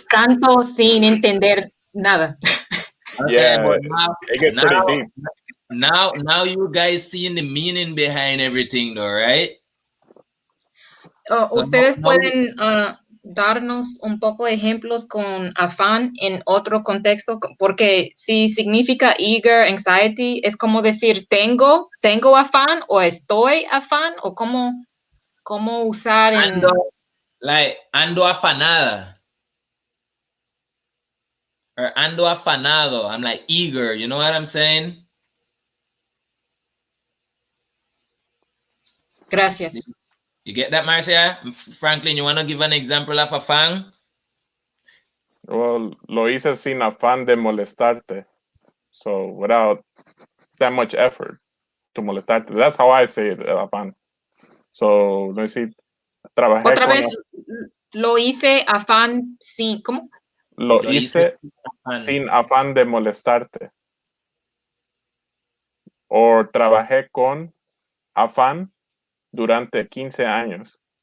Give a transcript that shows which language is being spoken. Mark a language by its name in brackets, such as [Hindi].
[Spanish] Canto sin entender nada. [English] Okay, yeah, but it gets pretty deep. Now you guys seeing the meaning behind everything, though, right? So [Spanish] Ustedes pueden darnos un poco de ejemplos con afán en otro contexto, porque si significa eager, anxiety, es como decir tengo afán o estoy afán, o cómo usar en... Ando afanada. Or ando afanado. [English] I'm like eager, you know what I'm saying? [Spanish] Gracias. [English] You get that, Marcia? Franklin, you want to give an example of afán? [Spanish] Well, lo hice sin afán de molestarte. [English] So without that much effort to molestarte. That's how I say it, afán. So, let me see. Trabajé [Spanish] otra vez, lo hice afán sin... ¿Cómo? Lo hice sin afán de molestarte. O trabajé con afán durante 15 años.